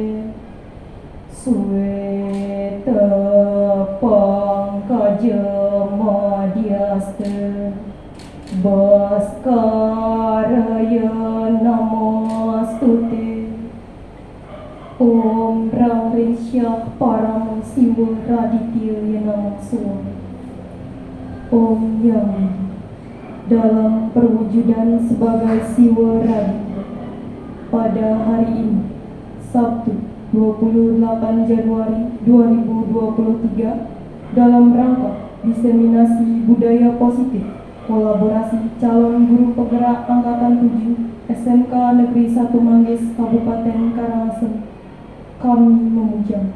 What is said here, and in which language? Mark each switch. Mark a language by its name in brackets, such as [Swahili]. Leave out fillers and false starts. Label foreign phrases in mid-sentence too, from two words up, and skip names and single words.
[Sanskrit] श्वेत पङ्कज मध्यस्थ भास्कराय नमोऽस्तुते. ॐ रं रिंसः परमो शिव रादित्य नमो स्वाय. [Indonesian] Om Yang dalam perwujudan sebagai Siwa Raditya pada hari ini, Sabtu 28 Januari 2023, dalam rangka diseminasi budaya positif kolaborasi calon guru penggerak Angkatan 7 SMK Negeri 1 Manggis Kabupaten Karangasem, kami memuja.